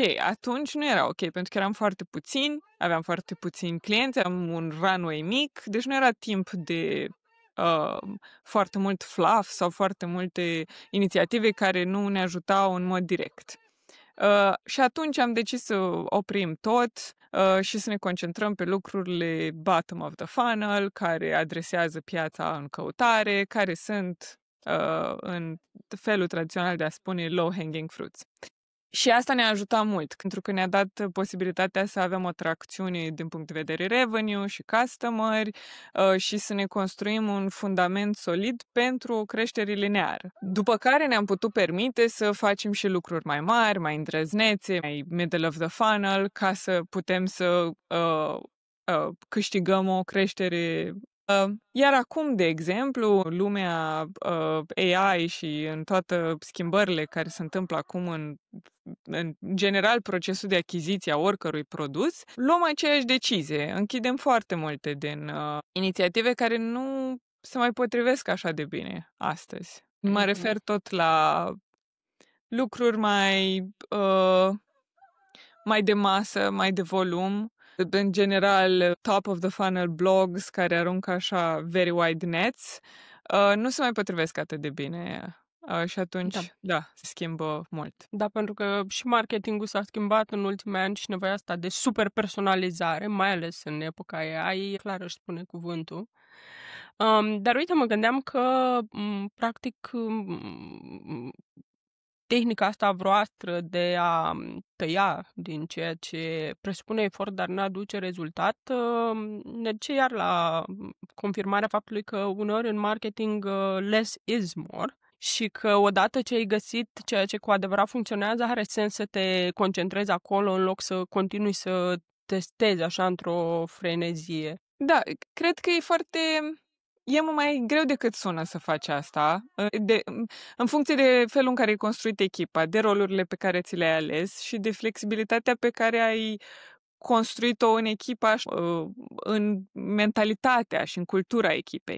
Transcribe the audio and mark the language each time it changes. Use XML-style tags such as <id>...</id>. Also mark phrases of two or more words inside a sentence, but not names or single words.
<ro>Atunci nu era ok, pentru că eram foarte puțini, aveam foarte puțini clienți, aveam un runway mic, deci nu era timp de foarte mult fluff sau foarte multe inițiative care nu ne ajutau în mod direct. Și atunci am decis să oprim tot și să ne concentrăm pe lucrurile</ro> <en>bottom of the funnel,</en> <ro>care adresează piața în căutare, care sunt, în felul tradițional de a spune,</ro> <en>low-hanging fruits.</en> <ro>Și asta ne-a ajutat mult, pentru că ne-a dat posibilitatea să avem o tracțiune din punct de vedere revenue și customeri și să ne construim un fundament solid pentru o creștere lineară. După care ne-am putut permite să facem și lucruri mai mari, mai îndrăznețe, mai</ro> <en>middle of the funnel,</en> <ro>ca să putem să câștigăm o creștere. Iar acum, de exemplu, lumea AI și în toate schimbările care se întâmplă acum în general procesul de achiziție a oricărui produs, luăm aceeași decizie. Închidem foarte multe din inițiative care nu se mai potrivesc așa de bine astăzi. Mă refer tot la lucruri mai de masă, mai de volum. În general,</ro> <en>top of the funnel blogs</en> <ro>care aruncă așa</ro> <en>very wide nets,</en> <ro>nu se mai potrivesc atât de bine. Și atunci, da, se schimbă mult. Da, pentru că și marketingul s-a schimbat în ultimii ani și nevoia asta de super personalizare, mai ales în epoca AI, clar își spune cuvântul. Dar uite, mă gândeam că, practic, tehnica asta a voastră de a tăia din ceea ce presupune efort, dar nu aduce rezultat, ne duce iar la confirmarea faptului că uneori în marketing</ro> <en>less is more</en> <ro>și că odată ce ai găsit ceea ce cu adevărat funcționează, are sens să te concentrezi acolo în loc să continui să testezi așa într-o frenezie. Da, cred că e mai greu decât sună să faci asta, în funcție de felul în care ai construit echipa, de rolurile pe care ți le-ai ales și de flexibilitatea pe care ai construit-o în echipa, în mentalitatea și în cultura echipei.</ro>